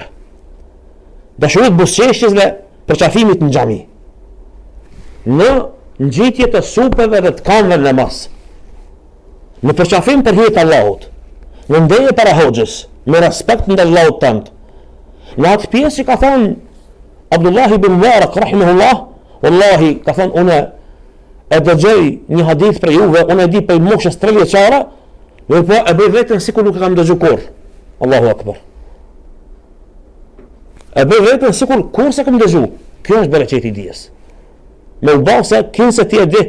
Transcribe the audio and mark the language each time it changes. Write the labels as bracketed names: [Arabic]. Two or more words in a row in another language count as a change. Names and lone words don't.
[Albanian] Dashuri të buzëqeshjes dhe përqafimit në xhami. Në ngjitje të supeve dhe të kanëve në namaz. Në përqafim për hir të Allahut, në ndenje para hoxhës, me respekt ndaj Allahut tant. Në atë pjesë që ka thënë Abdullah ibn Mubarak rahimahullah, wallahi ka thënë unë e dëgjoj një hadith për juve, unë e di për moshës 3 vjeçare, dhe po e bëj vetën sikur nuk e kam dëgjuar kurrë. [Arabic] الله أكبر. [Albanian] E bëj vetën sikur kurrë se kam dëgjuar. Kjo është bereqeti i dijes. Me u bë se kin se ti e di.